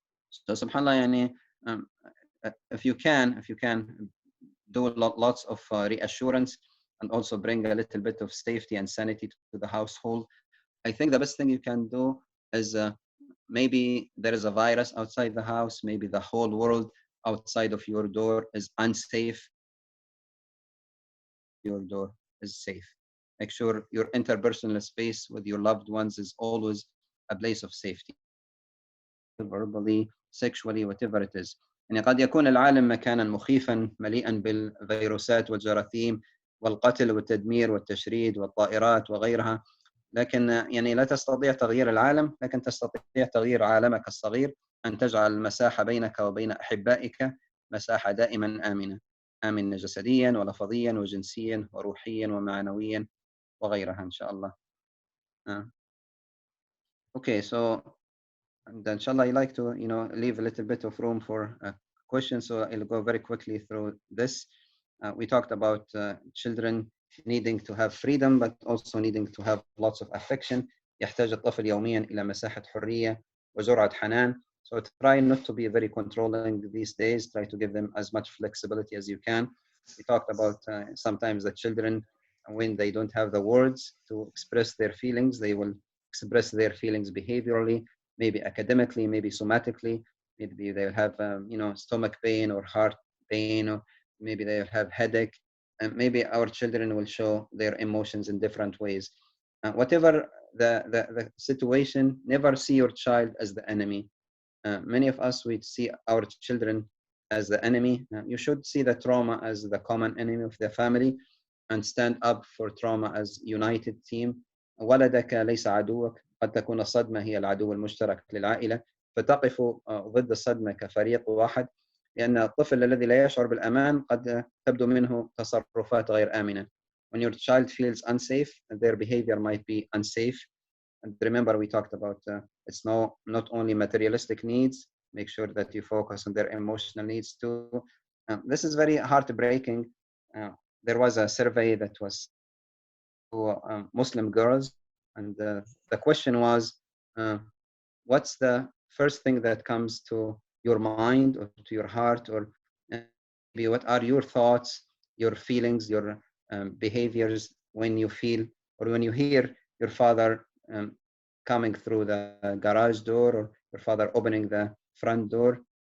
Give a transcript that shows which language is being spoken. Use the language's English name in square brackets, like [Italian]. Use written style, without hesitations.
[English] So subhanAllah, if you can do lots of reassurance, and also bring a little bit of safety and sanity to the household, I think the best thing you can do is maybe there is a virus outside the house, maybe the whole world outside of your door is unsafe. Your door is safe. Make sure your interpersonal space with your loved ones is always a place of safety. Verbally, sexually, whatever it is. [Arabic] يعني قد يكون العالم مكانا مخيفا مليئا بالفيروسات والجراثيم والقتل والتدمير والتشريد والطائرات وغيرها، لكن لا تستطيع تغيير العالم، لكن تستطيع تغيير عالمك الصغير، أن تجعل المساحة بينك وبين أحبائك مساحة دائما آمنة جسديا ولفظيا وجنسيا وروحيا ومعنويا وغيرها إن شاء الله. [English] Okay, so inshallah, I like to leave a little bit of room for questions, so I'll go very quickly through this. We talked about children needing to have freedom, but also needing to have lots of affection. [Arabic] يحتاج الطفل يوميا إلى مساحة حرية وجرعة حنان. [English] So try not to be very controlling these days. Try to give them as much flexibility as you can. We talked about sometimes the children, when they don't have the words to express their feelings, they will express their feelings behaviorally, maybe academically, maybe somatically. Maybe they'll have stomach pain or heart pain, or maybe they'll have headache. And maybe our children will show their emotions in different ways. Whatever the situation, never see your child as the enemy. Many of us, we see our children as the enemy. You should see the trauma as the common enemy of the family. and stand up for trauma as united team. [Arabic] ولدك ليس عدوك، قد تكون الصدمة هي العدو المشترك للعائلة، فتقف ضد الصدمة كفريق واحد، لأن الطفل الذي لا يشعر بالأمان قد تبدو منه تصرفات غير آمنة. [English] When your child feels unsafe, their behavior might be unsafe. And remember, we talked about it's not only materialistic needs. Make sure that you focus on their emotional needs too. This is very heartbreaking. There was a survey that was to Muslim girls, and the question was, uh, what's the first thing that comes to your mind or to your heart, or maybe what are your thoughts, your feelings, your behaviors when you feel or when you hear your father coming through the garage door or your father opening the front door?